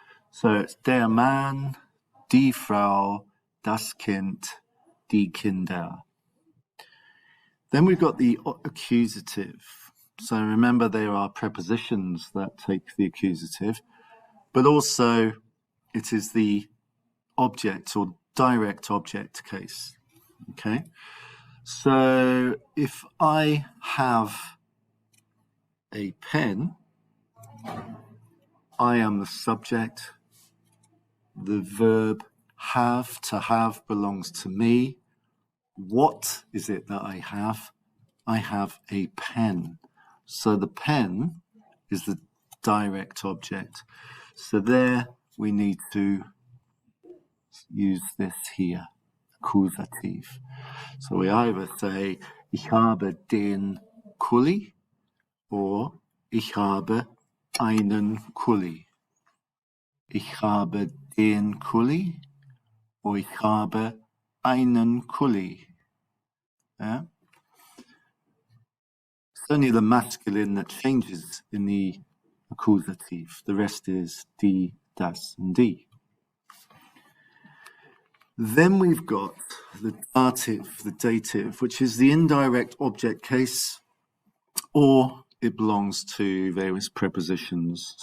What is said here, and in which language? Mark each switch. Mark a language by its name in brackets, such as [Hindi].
[English] So it's [German] der Mann, die Frau, das Kind, die Kinder. [English] Then we've got the accusative. So remember, there are prepositions that take the accusative, but also it is the object or direct object case. Okay. So if I have a pen, I am the subject. The verb have, to have, belongs to me. What is it that I have? I have a pen. So the pen is the direct object. So there we need to use this here, accusative. So we either say, [German] ich habe den Kuli, or ich habe einen Kuli. Ich habe den Kuli, or ich habe einen Kuli. [English] Yeah? It's only the masculine that changes in the accusative. The rest is die, das, and die. Then we've got the dative, the dative, which is the indirect object case, or it belongs to various prepositions.